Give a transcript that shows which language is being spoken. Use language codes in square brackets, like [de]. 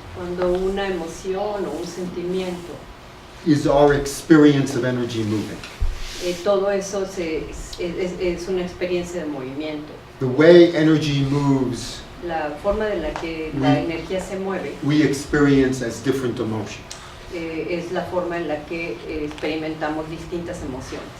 [es] cuando una emoción o un sentimiento, [en] is our experience of energy moving. [es] todo eso es una experiencia de movimiento. [en] The way energy moves, [es] La forma de la que la energía se mueve [en] we experience as different emotions. [es] es la forma en la que experimentamos distintas emociones.